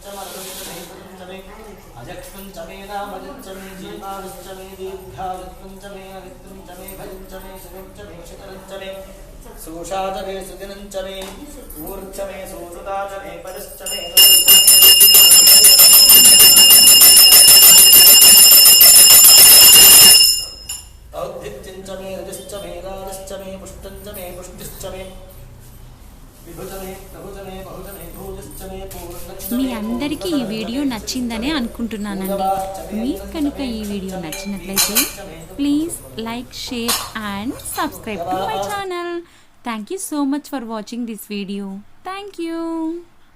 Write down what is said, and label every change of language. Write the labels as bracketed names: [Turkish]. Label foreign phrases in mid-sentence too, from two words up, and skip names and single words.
[Sanskrit] मरदं च मे पुरं च मे अजक्ष्मं च मे नामजं च मे जीवानुश्च मे दीर्घायुत्वं च मे अवित्रं च मे भजं च मे सुखं च मे शिखरं च मे सूषा च मे सुदिनं च मे ऊर्च मे सुसुता च मे पदश्च मे औद्भित्यं च मे रजश्च मे राजश्च मे पुष्टं च मे पुष्टिश्च मे विभुज मे प्रभुज मे बहुज मे भूजश्च मे पूर्णश्च మీ मे [Telugu] అందరికీ ఈ వీడియో నచ్చిందనే అనుకుంటున్నానండి. మీకు కనుక ఈ వీడియో నచ్చినట్లయితే [English] please like, share and subscribe to my channel. Thank you so much for watching this video. Thank you.